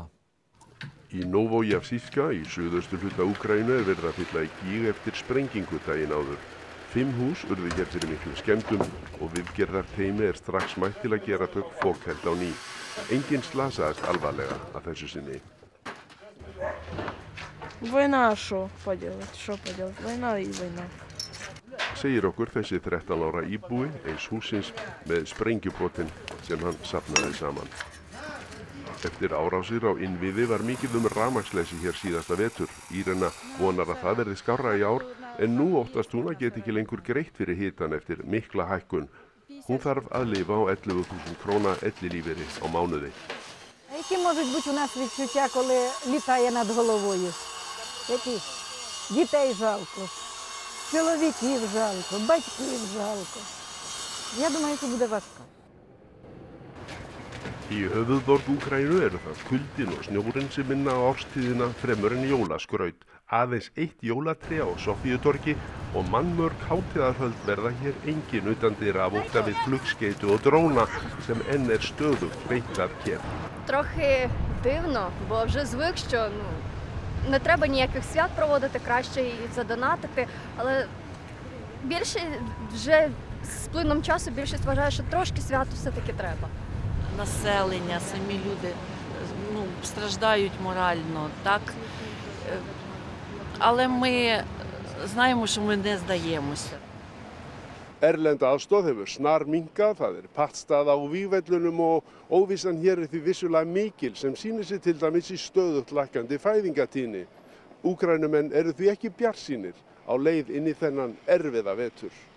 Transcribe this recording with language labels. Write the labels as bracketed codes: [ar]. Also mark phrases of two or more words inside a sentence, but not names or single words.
[is] Í Novojevsíska í suðausturhluta Úkraínu er verið að fylla í gíg eftir sprengingu daginn áður. 5 hús urðu hér fyrir miklum skemmdum og viðgerðarteymi er strax mætt til að gera þau fokheld á ný. Enginn slasaðist alvarlega að þessu sinni. [ru] Война, что поделать? Война и война. [is] Segir okkur þessi 13 ára íbúi eins húsins með sprengjubrotin sem hann safnaði saman. Eftir árásir á innviði var mikið rafmagnsleysi hér síðasta vetur. Írena vonar að það verði skárra í ár en nú óttast hún að geti ekki lengur greitt fyrir hitan eftir mikla hækkun. Hún þarf að lifa á 11.000 króna ellilífeyri á mánuði. [uk] Які можуть бути у нас відчуття, коли літає над головою? Які? Дітей жалко. Чоловіків жалко, батьків жалко. Я думаю, що буде важко. [is] Í höfuðborg Úkraínu eru það kuldin og snjórinn sem minna á árstíðina fremur en jólaskraut. Aðeins eitt jólatré á Sofíutorgi og mannmörg hátíðarhöld verða hér engin utandyra af ótta við flugskeytu og dróna sem enn stöðugt beint af Kiev. [uk] Трохи дивно, бо вже звик, що не треба ніяких свят проводити, краще і задонатити, але більше вже з плином часу більшість вважає, що трошки свято все-таки треба. Населення, самі люди страждають морально, так? Але ми знаємо, що ми не здаємося. [is] Erlend aðstoð hefur snar minnkað, það pattstaða á vígvellunum og óvissan hér því vissulega mikil sem sýnir sig til dæmis í stöðugt lækkandi fæðingatíðni. Úkraínumenn eru því ekki bjartsýnir á leið inn í þennan erfiða vetur.